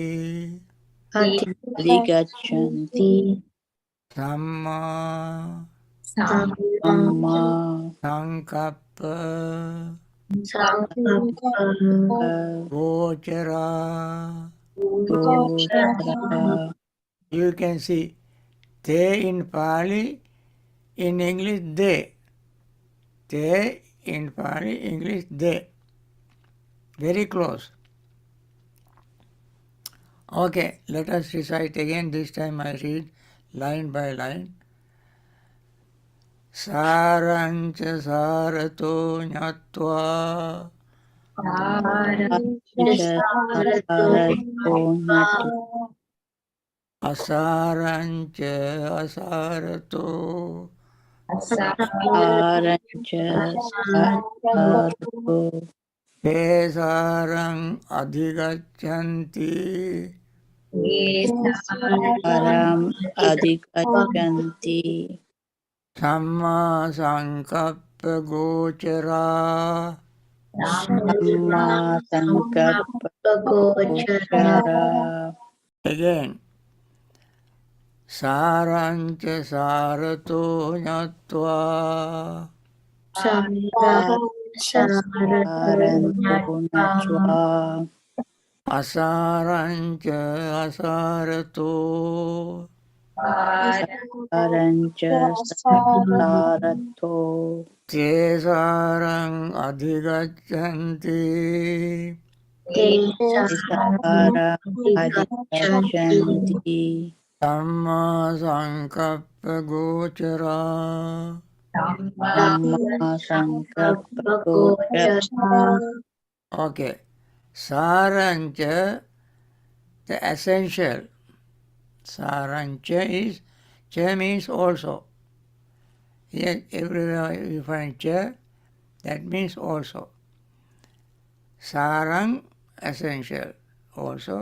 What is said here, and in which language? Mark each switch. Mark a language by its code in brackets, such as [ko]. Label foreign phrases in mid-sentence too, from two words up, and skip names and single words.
[pi] Adigachanti. Samma. Amma. Sankappa. Sankappa. Gochara. Gochara. [en] You can see they in Pali, in English they. They in Pali, English they. Very close. Okay, let us recite again. This time I read line by line. [pi] Sarancha sarato nyatva. Sarato nyatva. Asarancha asarato. Sarancha sarato. Kesarang adhigachanti. Saram adhigachanti. Samma sankappa gochara. Samma sankappa gochara. [en] Again. [pi] Sarancha sarato nyatva. Saranto nyatva. Asarancha asarato. Sarancha sarato. Kesarang adhigachanti. Saram adhigachanti. Samma sankappa gochara. Samma sankappa gochara. [en] Okay. Sarancha, the essential. Sarancha is, cha means also. Yes, everywhere you find cha, that means also. Sarang, essential, also.